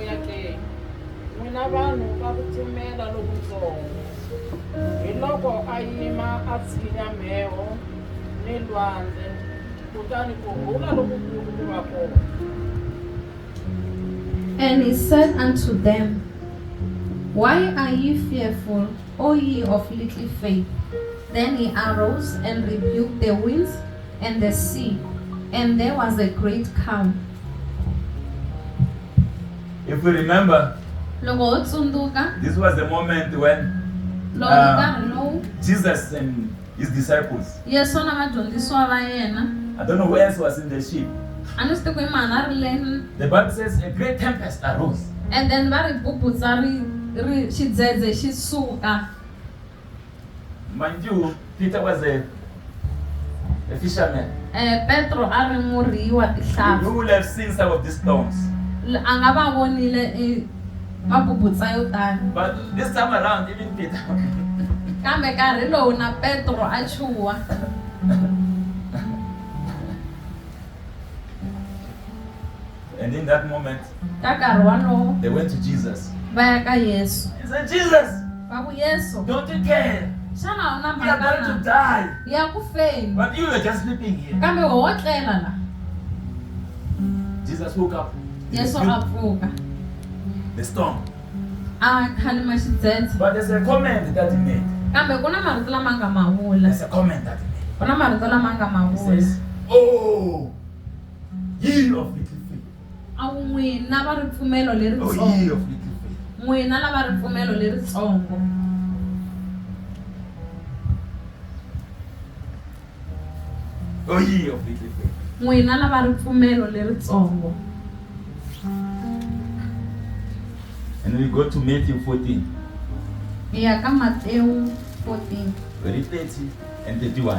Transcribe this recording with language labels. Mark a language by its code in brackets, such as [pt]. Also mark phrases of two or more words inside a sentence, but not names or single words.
[ts] ya ke n'wina vanhu va ku pfumela lokutsongo, hi loko a yima a tshinya mheho ni lwandle kutani ku rhula lokukulu ku va kona. [en] And he said unto them, Why are ye fearful, O ye of little faith? Then he arose and rebuked the winds and the sea, and there was a great calm. If we remember, [ts] Loko ho tsundzuka, [en] this was the moment when [ts] loko nkarhi lowu [en] Jesus and his disciples, [ts] Yesu na vadyondzisiwa va yena, [en] I don't know who else was in the ship. [ts] a ni swi tivi ku i mani a ri le, [en] The Bible says a great tempest arose. [ts] and then va ri bubutsa xidzedze xi suka. [en] Mind you, Peter was a fisherman. [ts] Petro a ri murhi wa [en] You [ts] tihlampfi. [en] will have seen some of these stones. [ts] A nga va vonile mabubutsa yo tani. [en] But this time around, even Peter, [ts] Kambe nkarhi lowu na Petro a chuha. [en] and in that moment, [ts] Ka nkarhi walowo [en] they went to Jesus. [ts] va ya ka Yesu. [en] He said, Jesus, [ts] Va ku Yesu, [en] don't you care? [ts] xana a wu na [en] We are going to [ts] mhaka [en] die. [ts] ya ku feni? [en] But you were just sleeping here. [ts] Kambe wo tlela la. [en] Jesus woke up. He [ts] Yesu a [en] rebuked [ts] pfuka. [en] the storm. [ts] A khalima xidzedze. [en] But there's a comment that he made. [ts] Kambe ku na marito lama nga ma vula. [en] There's a comment that he made. [ts] Ku na marito lama nga ma [en] He [ts] vula. [en] says, Oh, ye of little faith. [ts] A wu n'wina va ripfumelo [en] Oh, ye [ts] leritsongo. [en] of little faith. [ts] N'wina lava ripfumelo leritsongo. [en] Oh, ye of little faith. [ts] N'wina lava ripfumelo leritsongo. [en] And we go to Matthew 14, [ts] Hi ya ka Matewu 14. [en] very 30 and 31.